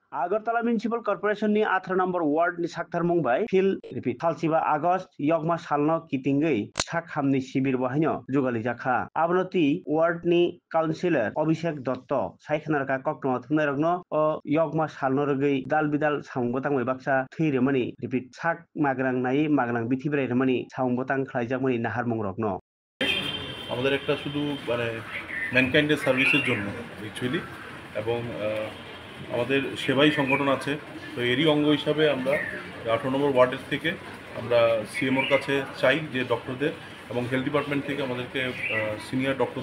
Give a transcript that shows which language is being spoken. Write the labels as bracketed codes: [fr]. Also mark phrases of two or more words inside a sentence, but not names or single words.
[trp] Agartala Municipal Corporation ni 18 number ward ni sakthar mungbai fil repeat Halsiba August yogma salno kitingei sak hamni sibir bahino jugali jakha abnoti ward ni councillor Abhishek Dotto saikhnarka kokno thunarogno o yogma salno rogei dal bidal samungbatang bai baksa thiremani repeat sak magrang nai magrang bithibre remani samungbatang khlaijakmani nahar mungrokno [bn] আমাদের একটা শুধু মানে ম্যানকাইন্ডের সার্ভিসের জন্য অ্যাকচুয়ালি এবং আমাদের সেবাই সংগঠন আছে তো এরই অঙ্গ হিসাবে আমরা 18 নম্বর ওয়ার্ডের থেকে আমরা সিএমওর কাছে চাই যে ডক্টরদের এবং [en] health department [bn] থেকে আমাদেরকে [en] senior doctor